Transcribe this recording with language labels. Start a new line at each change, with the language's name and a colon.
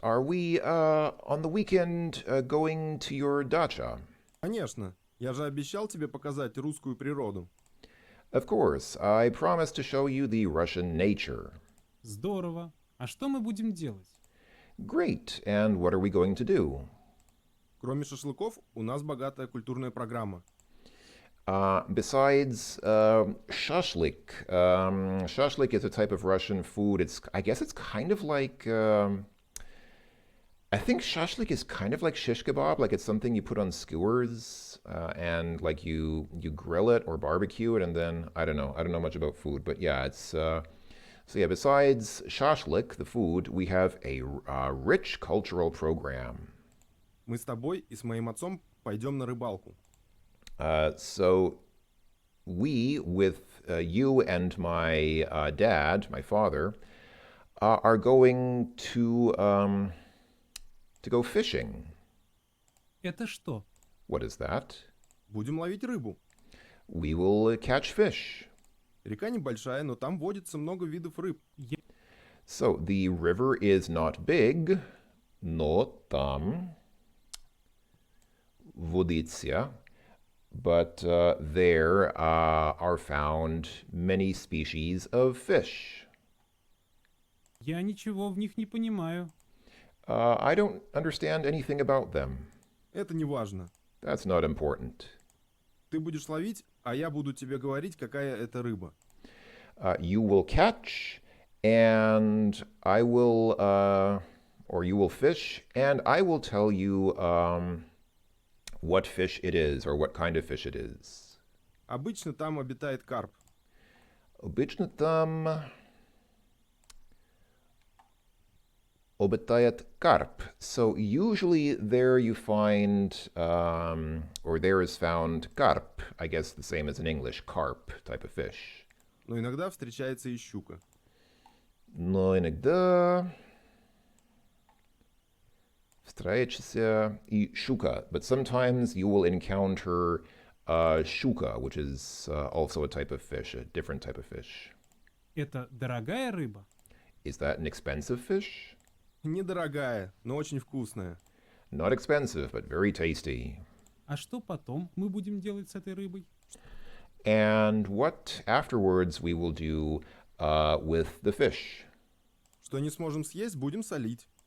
English: Are we on the weekend going to your dacha?
Russian: Конечно, я же обещал тебе показать русскую природу.
English: Of course, I promised to show you the Russian nature.
Russian: Здорово. А что мы будем делать?
English: Great, and what are we going to do?
Russian: Кроме шашлыков, у нас богатая культурная программа.
English: Besides shashlik, shashlik is a type of Russian food. I guess it's kind of like, I think shashlik is kind of like shish kebab, like it's something you put on skewers and like you grill it or barbecue it, and then I don't know much about food, but yeah, it's so yeah. Besides shashlik, the food, we have a rich cultural program.
Russian: Мы с тобой и с моим отцом пойдем на рыбалку.
English: So we, with you and my dad, my father, are going to go fishing.
Russian: Это что?
English: What is that?
Russian: Будем ловить рыбу.
English: We will catch fish.
Russian: Река небольшая, но там водится много видов рыб.
English: So the river is not big,
Russian: но там водится.
English: But there are found many species of fish.
Russian: Я ничего в них не понимаю.
English: I don't understand anything about them.
Russian: Это не важно.
English: That's not important.
Russian: Ты будешь ловить, а я буду тебе говорить, какая это рыба.
English: You will catch, and I will, or you will fish, and I will tell you what fish it is or what kind of fish it is.
Russian: Обычно там обитает карп. Обычно там обитает карп.
English: So usually there you find, or there is found carp. I guess the same as in English, carp type of fish.
Russian: Но иногда встречается и щука. Но иногда встречается и щука.
English: But sometimes you will encounter щука, which is also a type of fish, a different type of fish.
Russian: Это дорогая рыба?
English: Is that an expensive fish?
Russian: Недорогая, но очень вкусная.
English: Not expensive, but very tasty.
Russian: А что потом мы будем делать с этой рыбой?
English: And what afterwards we will do with the fish?
Russian: Что не сможем съесть, будем солить.